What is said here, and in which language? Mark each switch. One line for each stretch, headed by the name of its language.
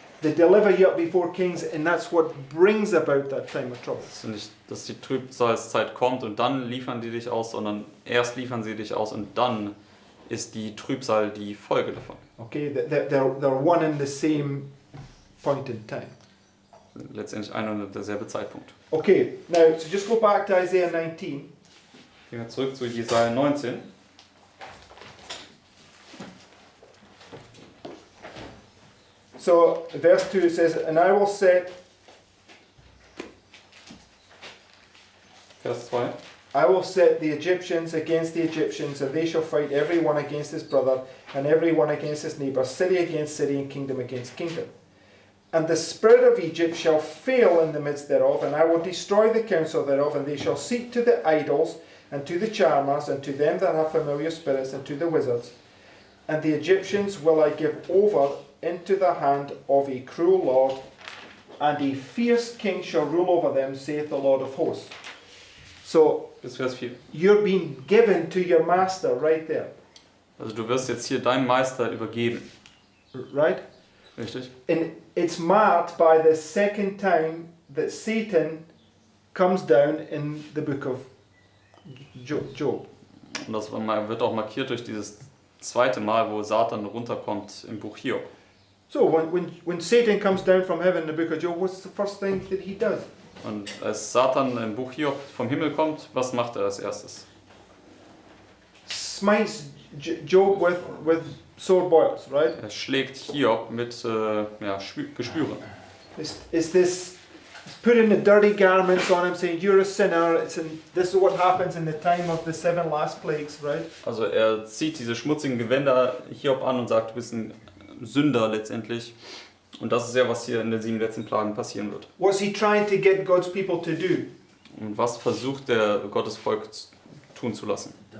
English: They deliver you up before kings, and that's what brings about that time of trouble.
German: Es ist nicht, dass die Trübsalzeit kommt und dann liefern die dich aus, sondern erst liefern sie dich aus und dann ist die Trübsal die Folge davon.
English: Okay, they're one and the same point in time.
German: Letztendlich ein und derselbe Zeitpunkt.
English: Okay, now so just go back to Isaiah 19.
German: Gehen wir zurück zu Jesaja 19.
English: So verse 2 it says, and I will set
German: Vers 2.
English: I will set the Egyptians against the Egyptians, and they shall fight every one against his brother, and every one against his neighbour, city against city, and kingdom against kingdom. And the spirit of Egypt shall fail in the midst thereof, and I will destroy the counsel thereof, and they shall seek to the idols, and to the charmers, and to them that have familiar spirits, and to the wizards. And the Egyptians will I give over into the hand of a cruel lord, and a fierce king shall rule over them, saith the Lord of hosts. So,
German: Bis Vers 4.
English: you're being given to your master right there,
German: Also du wirst jetzt hier deinen Meister übergeben.
English: right?
German: Richtig?
English: And it's marked by the second time that Satan comes down in the book of Job.
German: Und das wird auch markiert durch dieses zweite Mal, wo Satan runterkommt im Buch Hiob.
English: So when Satan comes down from heaven in the book of Job, what's the first thing that he does?
German: Und als Satan im Buch Hiob vom Himmel kommt, was macht er als erstes?
English: Smites Job with sore boils, right?
German: Er schlägt Hiob mit Geschwüren.
English: Is this putting the dirty garments on him, saying you're a sinner? This is what happens in the time of the 7 last plagues, right?
German: Also er zieht diese schmutzigen Gewänder Hiob an und sagt, du bist ein Sünder letztendlich. Und das ist ja, was hier in den 7 letzten Plagen passieren wird.
English: What's he trying to get God's people to do?
German: Und was versucht der Gottes Volk tun zu lassen?